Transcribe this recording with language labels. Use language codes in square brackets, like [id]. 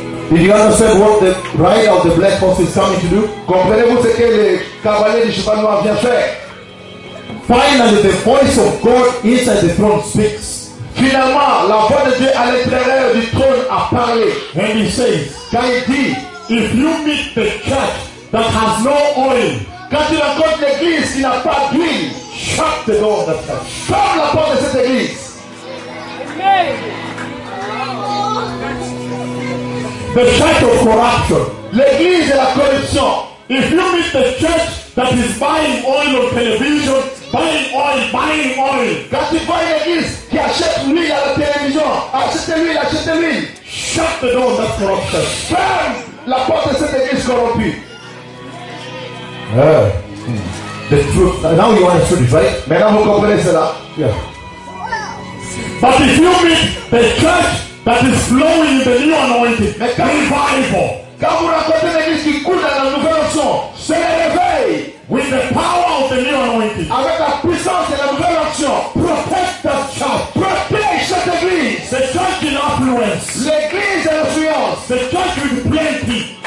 [en] Did you understand what the rider of the black horse is coming to do? [fr] Comprenez-vous ce que le cavalier du cheval noir vient faire? [en] Finally, the voice of God inside the throne speaks. [fr] Finalement, la voix de Dieu à l'intérieur du trône a parlé. [en] And he says, [fr] quand il dit, [en] if you meet the church that has no oil, [fr] quand tu rencontres l'église qui n'a pas d'huile, [en] shut the door of the church. [fr] Ferme la porte de cette église. [en] Amen. The church of corruption. [fr] L'église de la corruption. [en] If you meet the church that is buying oil on television, buying oil. [fr] Quand tu vois l'église qui achète l'huile à la télévision, achetez l'huile. [en] Shut the door of that corruption. [fr] Ferme la porte de cette église corrompue. [en] The truth. Now you understand it, right? [fr] Maintenant vous comprenez cela. [en] Yeah. But if you meet the church that is flowing in the new anointing, make revival. [fr] Quand vous rencontrez l'église qui coule dans la nouvelle onction, se réveille. [en] With the power of the new anointing, [fr] avec la puissance de la nouvelle onction, [en] protect the church. [fr] Protège cette église. [en] The church in affluence. [fr] L'église de l'influence. [en] The church with plenty.